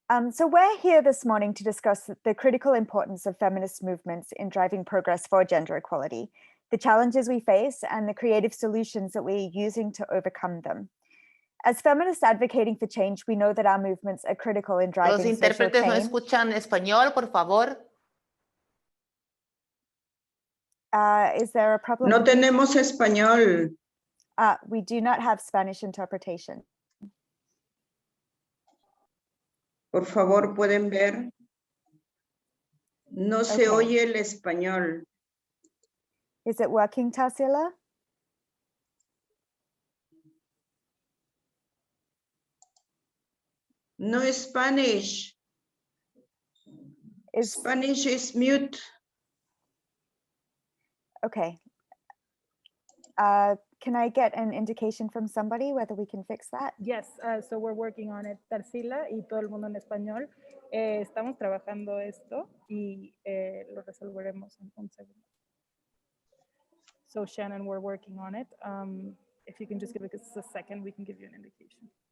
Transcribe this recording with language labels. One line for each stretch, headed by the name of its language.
English: So we're here this morning to discuss the critical importance of feminist movements in driving progress for gender equality, the challenges we face, and the creative solutions that we're using to overcome them. As feminists advocating for change, we know that our movements are critical in driving
Spanish: Los intérpretes no escuchan español, por favor.
English: Is there a problem?
Spanish: No tenemos español.
English: We do not have Spanish interpretation.
Spanish: Por favor, pueden ver. No se oye el español.
English: Is it working, Tarsila?
Spanish: No es Spanish.
English: Spanish is mute. Okay. Can I get an indication from somebody whether we can fix that? Yes, so we're working on it.
Spanish: Tarsila y todo el mundo en español. Estamos trabajando esto y lo resolveremos en un segundo.
English: So Shannon, we're working on it. If you can just give us a second, we can give you an indication.